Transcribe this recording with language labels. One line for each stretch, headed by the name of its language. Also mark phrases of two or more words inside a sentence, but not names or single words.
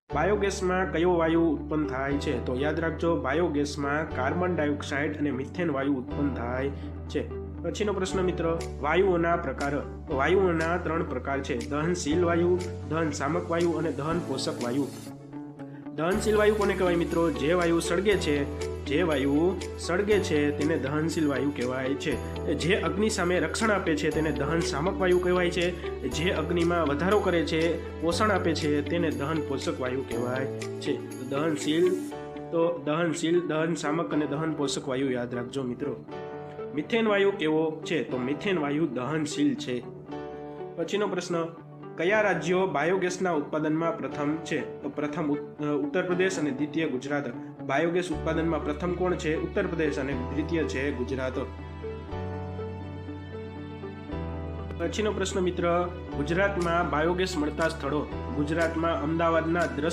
Gujarati: બાયોગેસ માં કયો વાયુ ઉત્પન્ન થાય છે? તો યાદ રાખો, બાયોગેસ માં
English: carbon dioxide
Gujarati: અને મીથેન વાયુ ઉત્પન્ન થાય છે। પછીનો પ્રશ્ન મિત્ર, વાયુઓના પ્રકાર। વાયુઓના 3 પ્રકાર છે, દહનશીલ વાયુ, દહન શામક વાયુ અને દહન પોષક વાયુ। દહનશીલ વાયુ કોને કહેવાય મિત્રો? જે વાયુ સળગે છે તેને દહનશીલ વાયુ કહેવાય છે। જે અગ્નિ સામે રક્ષણ આપે છે તેને દહન શામક વાયુ કહેવાય છે। જે અગ્નિમાં વધારો કરે છે, પોષણ આપે છે તેને દહન પોષક વાયુ કહેવાય છે। દહનશીલ, દહન શામક અને દહન પોષક વાયુ યાદ રાખજો મિત્રો। મિથેન વાયુ કેવો છે? તો મિથેન વાયુ દહનશીલ છે। પછીનો પ્રશ્ન, કયા રાજ્યો બાયોગેસના ઉત્પાદનમાં પ્રથમ છે? તો પ્રથમ ઉત્તર પ્રદેશ અને દ્વિતીય ગુજરાત। બાયોગેસ ઉત્પાદનમાં પ્રથમ કોણ છે? ઉત્તર પ્રદેશ અને દ્વિતીય છે ગુજરાત। પછીનો પ્રશ્ન મિત્ર, ગુજરાતમાં બાયોગેસ મળતા સ્થળો। ગુજરાતમાં અમદાવાદના